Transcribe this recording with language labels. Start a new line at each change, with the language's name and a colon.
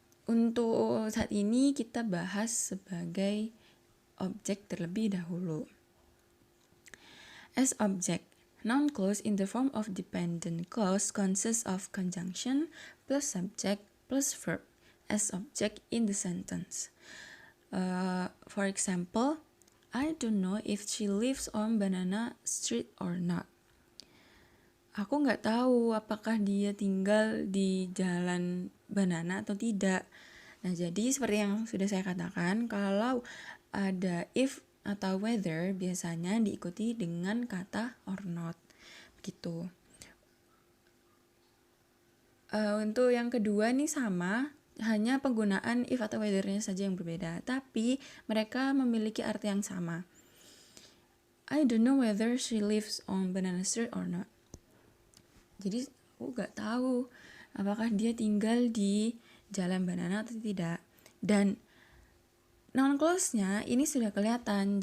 Indonesian: Untuk saat ini kita bahas sebagai objek terlebih dahulu.
English: As object, noun clause in the form of dependent clause consists of conjunction plus subject plus verb as object in the sentence. For example, I don't know if she lives on Banana Street or not.
Indonesian: Aku nggak tahu apakah dia tinggal di jalan Banana atau tidak. Nah, jadi seperti yang sudah saya katakan, kalau ada if atau whether biasanya diikuti dengan kata or not. Begitu. Untuk yang kedua nih sama, hanya penggunaan if atau whether-nya saja yang berbeda, tapi mereka memiliki arti yang sama.
English: I don't know whether she lives on Banana Street or not.
Indonesian: Jadi aku gak tahu apakah dia tinggal di Jalan Banana atau tidak. Dan noun clause-nya ini sudah kelihatan.